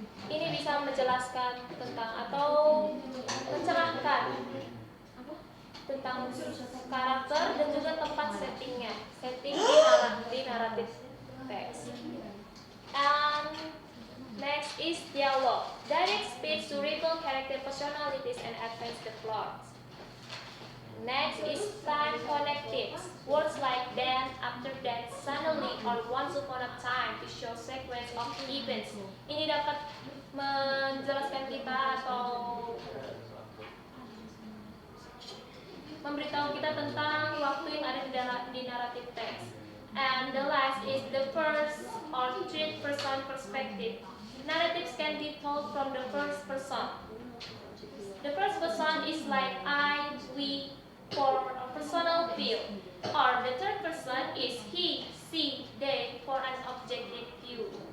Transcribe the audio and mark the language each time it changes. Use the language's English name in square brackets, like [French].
[Indonesian] Ini bisa menjelaskan tentang atau mencerahkan tentang karakter dan juga tempat settingnya, setting di naratif teks. [English] And next is dialogue. Direct speech to reveal character personalities and advance the plot. Next is time connectives. Words like then, after that, suddenly, or once upon a time to show sequence of events. [Indonesian] Ini dapat menjelaskan kita atau memberitahu kita tentang waktu yang ada di naratif teks. [English] And the last is the first or third person perspective. Narratives can be told from the first person. The first person is like I, we, for a personal view. Or the third person is he, she, they, for an objective view.